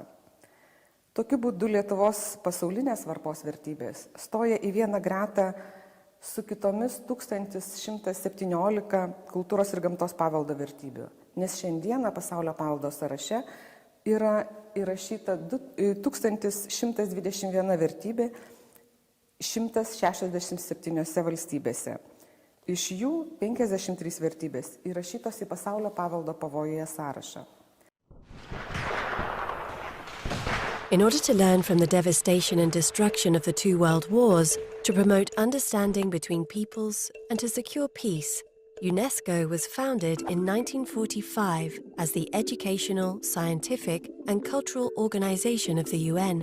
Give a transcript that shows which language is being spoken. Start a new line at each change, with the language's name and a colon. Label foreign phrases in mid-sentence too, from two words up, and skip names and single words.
Lithuanian: Tokiu būdu Lietuvos pasaulinės svarbos vertybės stoja į vieną gretą su kitomis 1117 kultūros ir gamtos paveldo vertybių, nes šiandieną pasaulio paveldo sąraše yra įrašyta 1121 vertybė 167 valstybėse. Iš jų 53 vertybės įrašytos į pasaulio paveldo pavojuje sąrašą.
English: In order to learn from the devastation and destruction of the 2 world wars, to promote understanding between peoples, and to secure peace, UNESCO was founded in 1945 as the educational, scientific, and cultural organization of the UN.